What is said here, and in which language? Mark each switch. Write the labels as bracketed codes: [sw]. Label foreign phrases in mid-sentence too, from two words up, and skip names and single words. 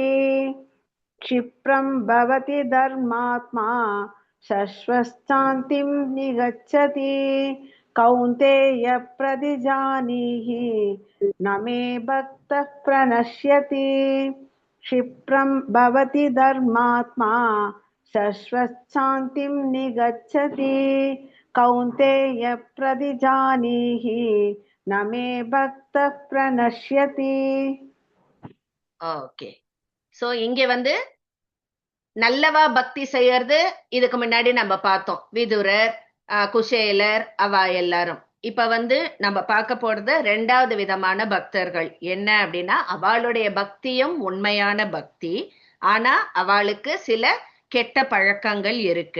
[sa] क्षिप्रं भवति धर्मात्मा शश्वच्छान्तिं निगच्छति कौन्तेय प्रतिजानीहि न मे भक्तः प्रणश्यति. क्षिप्रं भवति धर्मात्मा शश्वच्छान्तिं निगच्छति कौन्तेय प्रतिजानीहि न मे भक्तः प्रणश्यति. [en] okay, so [ta] இங்க வந்து நல்லவா பக்தி செய்யறது இதுக்கு முன்னாடி நம்ம பார்த்தோம். விதுரர், குசேலர், அவ எல்லாரும். இப்ப வந்து நம்ம பார்க்க போறது 2வது விதமான பக்தர்கள். என்ன அப்படின்னா, அவளுடைய பக்தியும் உண்மையான பக்தி, ஆனா அவளுக்கு சில கெட்ட பழக்கங்கள் இருக்கு.